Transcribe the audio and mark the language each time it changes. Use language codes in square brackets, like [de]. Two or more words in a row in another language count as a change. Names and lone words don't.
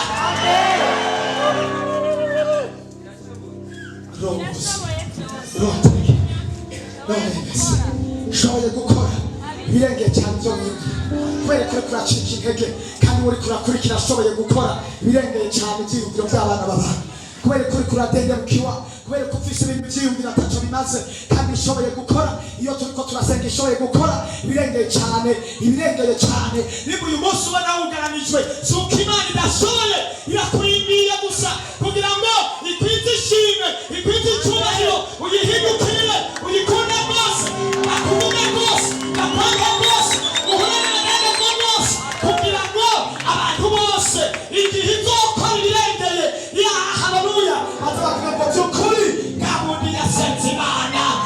[rn] ishoboye gukora ibirengeye cyane byo kubera ko kuracika intege kandi uri kurakurikira ashoboye gukora ibirengeye cyane ibyiyumviro by'abana b'abantu kubera ko uri kuradendemukiwa kubera ko ufise ibintu byiyumviro ataco bimaze kandi ishoboye gukora iyo turiko turasenga ishoboye gukora ibirengeye cyane niba uyu munsi ubona wugaranijwe si uko Imana idashoboye irakurindiye gusa kugira ngo ikwite ishimwe ikwite icyubahiro uyihindukire uyikunde rwose akuvuge rwose akwanga rwose uhurane rwose kugira ngo abantu bose igihe izokora ibirengeye haleluya azavuga ngo by'ukuri nta wundi yasenze Imana